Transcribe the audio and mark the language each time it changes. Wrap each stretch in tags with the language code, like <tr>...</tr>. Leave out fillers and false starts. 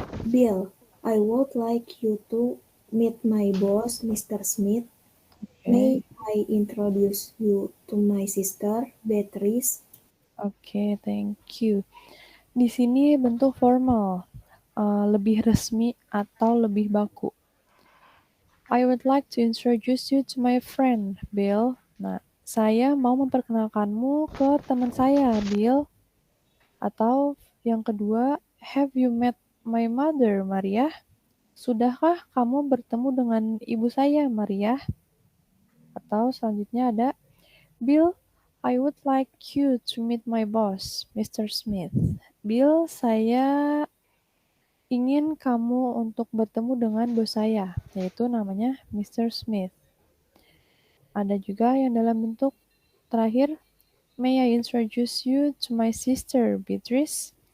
<en>Bill, I would like you to meet my boss, Mr. Smith. May I introduce you to my sister, Beatrice? Oke, thank you.</en> <id>Di sini bentuk formal, lebih resmi atau lebih baku.</id> <en>I would like to introduce you to my friend, Bill.</en> <id>Nah, saya mau memperkenalkanmu ke teman saya, Bill. Atau yang kedua,</id> <en>have you met my mother, Maria?</en> <id>Sudahkah kamu bertemu dengan ibu saya, Maria? Atau selanjutnya ada,</id> <en>Bill, I would like you to meet my boss, Mr. Smith.</en> <id>Bill, saya ingin kamu untuk bertemu dengan bos saya, yaitu namanya Mr.</id> <en>Smith.</en> <id>Ada juga yang dalam bentuk terakhir,</id> <en>may I introduce you to my sister, Beatrice?</en>